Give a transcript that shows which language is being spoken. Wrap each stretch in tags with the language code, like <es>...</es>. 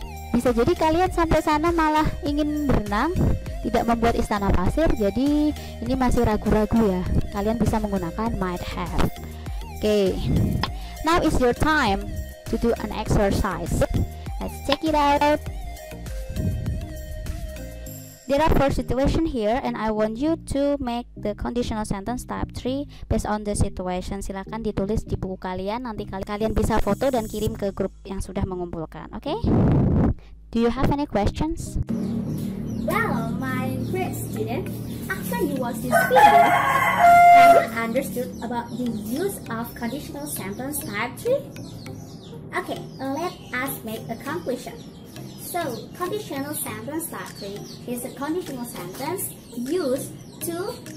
<id>Bisa jadi kalian sampai sana malah ingin berenang, tidak membuat istana pasir. Jadi ini masih ragu-ragu ya. Kalian bisa menggunakan might have.</id> <en>Okay, now is your time to do an exercise. Let's check it out. There are 4 situations here and I want you to make the conditional sentence type 3 based on the situation.</en> <id>Silakan ditulis di buku kalian, nanti kalian bisa foto dan kirim ke grup yang sudah mengumpulkan.</id> <en>Okay? Do you have any questions? Well, my great student, after you watch this video, have you understood about the use of conditional sentence type 3? Okay, let us make a conclusion. So, conditional sentence type 3 is a conditional sentence used to...</en>